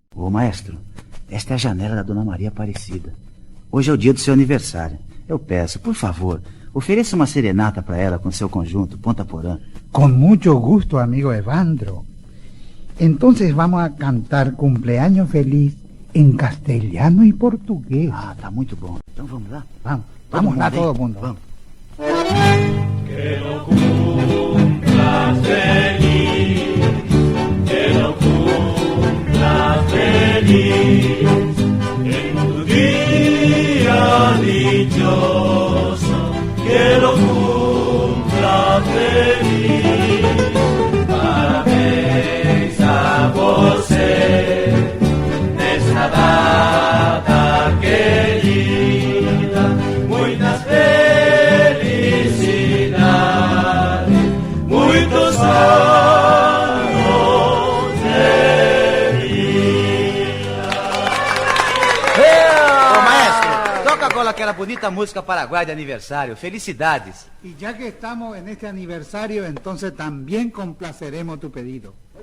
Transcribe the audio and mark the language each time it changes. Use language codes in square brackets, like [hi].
[pt] Maestro, esta é a janela da Dona Maria Aparecida. Hoje é o dia do seu aniversário. Eu peço, por favor, ofereça uma serenata para ela com seu conjunto Ponta Porã. [es] Con mucho gusto, amigo Evandro. Entonces vamos a cantar Cumpleaños Feliz en castellano y portugués. [pt] Ah, tá muito bom. Então vamos lá? Vamos lá todo mundo. Vamos. [es] Que lo cumplas feliz, que lo cumplas feliz, en tu día dichoso, que lo cumplas feliz. [pt] Parabéns a você nesta data querida, muitas felicidades, muitos anos de vida. Ô, maestro, toca agora aquela bonita música paraguaia de aniversário, Felicidades. [es] Y ya que estamos en este aniversario, entonces también complaceremos tu pedido.